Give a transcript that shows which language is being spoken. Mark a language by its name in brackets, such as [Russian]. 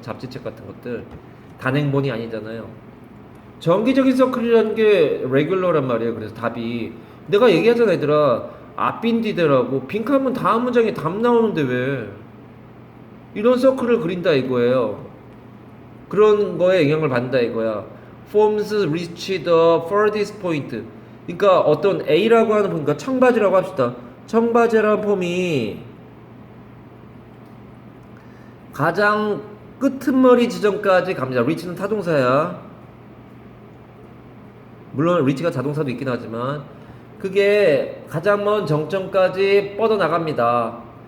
[Korean] 잡지책 같은 것들. 단행본이 아니잖아요. 정기적인 서클이라는 게 레귤러란 말이에요. 그래서 답이 내가 얘기하잖아 얘들아. 앞빈디데라고 빈칸문 다음 문장에 답 나오는데 왜 이런 서클을 그린다 이거예요. 그런 거에 영향을 받는다 이거야. [English] Forms reach the furthest point. [Korean] 그러니까 어떤 A라고 하는 폼, 그러니까 청바지라고 합시다. 청바지라는 폼이 가장 끄트머리 지점까지 갑니다. reach는 타동사야. 물론 reach가 자동사도 있긴 하지만 그게 가장 먼 정점까지 뻗어나갑니다.